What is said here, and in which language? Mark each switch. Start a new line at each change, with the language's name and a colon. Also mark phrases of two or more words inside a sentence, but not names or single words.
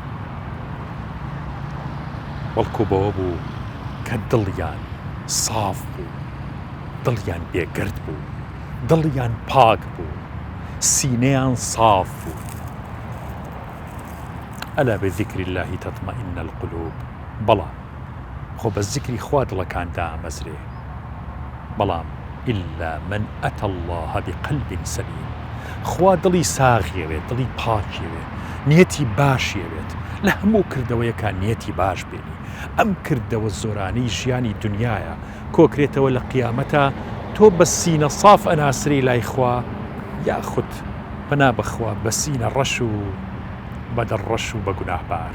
Central Kurdish: بەڵکو بەوە بوو کە دڵیان ساف بوو، دڵیان بێگرد بوو، دڵیان پاک بوو، سینەیان ساف بوو.
Arabic: ئەلا بذیکر الله تطمئن القلوب.
Central Kurdish: بەڵام خۆ بە زیکری خوا دڵەکان دامەزرێ، بەڵام
Arabic: إلا من أتى الله بقلب سليم.
Central Kurdish: خوا دڵی ساغیەوێت، دڵی پاکیەوێت، نیەتی باشیەوێت، لە هەموو کردەوەیەکە نیەتی باش بێنی. ئەم کردەوە زۆرانەی ژیانی دنیاە کۆکرێتەوە لە قیامەتە تۆ بە سینە صاف ئەناسری لای خوا، یاخود بەنا بەخوا بە سینە ڕەش و بە دەڕەش و بە گوناهبار.